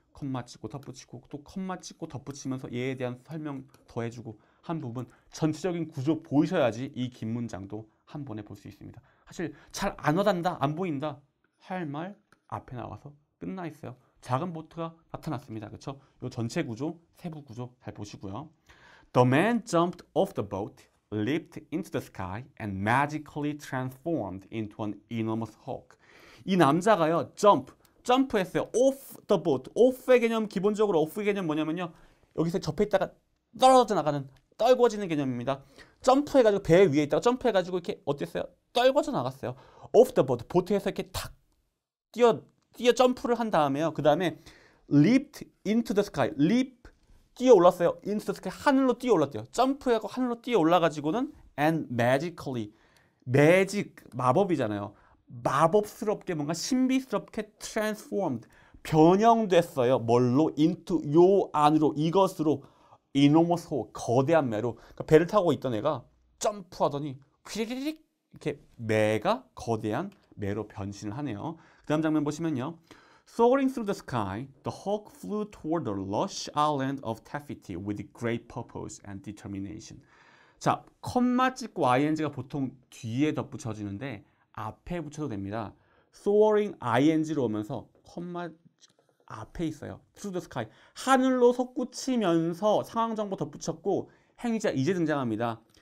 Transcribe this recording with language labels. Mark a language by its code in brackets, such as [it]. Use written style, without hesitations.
[ko] 컴마 찍고 덧붙이고 또 컴마 찍고 덧붙이면서 얘에 대한 설명 더해주고 한 부분 전체적인 구조 보이셔야지 이 긴 문장도 한 번에 볼 수 있습니다. 사실 잘 안 와닿는다, 안 보인다 할 말 앞에 나와서 끝나 있어요. 작은 보트가 나타났습니다. 그렇죠? 이 전체 구조, 세부 구조 잘 보시고요. [en] The man jumped off the boat, leaped into the sky, and magically transformed into an enormous hawk. [ko] 이 남자가요, 점프했어요. [en] off the boat. [ko] off의 개념, 기본적으로 off의 개념 뭐냐면요. 여기서 접해 있다가 떨어져 나가는, 떨궈지는 개념입니다. 점프해가지고 배 위에 있다가 점프해가지고 이렇게 어땠어요? 떨궈져 나갔어요. [en] off the boat. [ko] 보트에서 이렇게 탁 뛰어 점프를 한 다음에요. [en] 그 다음에 leaped into the sky. [ko] leap 뛰어 올랐어요. [en] into the sky. [ko] 하늘로 뛰어 올랐대요. 점프하고 하늘로 뛰어 올라가지고는 [en] and magically. [ko] magic 마법이잖아요. 마법스럽게 뭔가 신비스럽게 transformed 변형됐어요. 뭘로? into 요 안으로 이것으로 [en] enormous hawk [ko] 거대한 매로 그러니까 배를 타고 있던 애가 점프하더니 휘리릭 이렇게 매가 거대한 매로 변신을 하네요. 그 다음 장면 보시면요. [en] Soaring through the sky, the hawk flew toward the lush island of Taffety with great purpose and determination. [ko] 자, 컴마 찍고 ing가 보통 뒤에 덧붙여지는데 앞에 붙여도 됩니다. soaring ing로 오면서 컴마 앞에 있어요. [en] through the sky. [ko] 하늘로 솟구치면서 상황 정보 덧붙였고 행위자 이제 등장합니다.